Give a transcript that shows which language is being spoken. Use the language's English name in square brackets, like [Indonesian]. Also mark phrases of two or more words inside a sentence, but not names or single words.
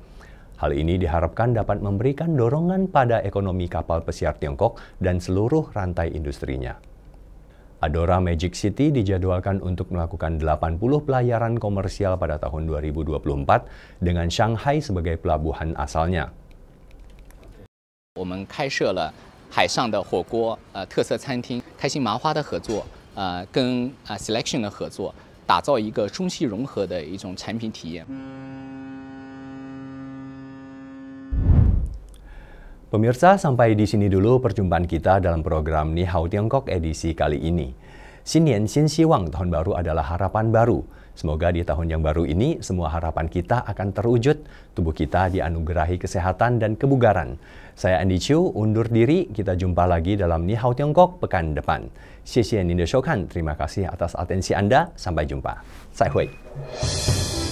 [Indonesian] Hal ini diharapkan dapat memberikan dorongan pada ekonomi kapal pesiar Tiongkok dan seluruh rantai industrinya. Adora Magic City dijadwalkan untuk melakukan 80 pelayaran komersial pada tahun 2024 dengan Shanghai sebagai pelabuhan asalnya. [Chinese] 我们开设了海上的火锅特色餐厅，开心麻花的合作，跟Selection 的合作，打造一个中西融合的一种产品体验。 [Indonesian] Pemirsa, sampai di sini dulu perjumpaan kita dalam program Ni Hao Tiongkok edisi kali ini. [Chinese] 新年新希望, [Indonesian] tahun baru adalah harapan baru. Semoga di tahun yang baru ini semua harapan kita akan terwujud, tubuh kita dianugerahi kesehatan dan kebugaran. Saya Andy Chiu, undur diri, kita jumpa lagi dalam Ni Hao Tiongkok pekan depan. [Chinese] 谢谢您的收看, [Indonesian] terima kasih atas atensi Anda, sampai jumpa. [Chinese] 再会.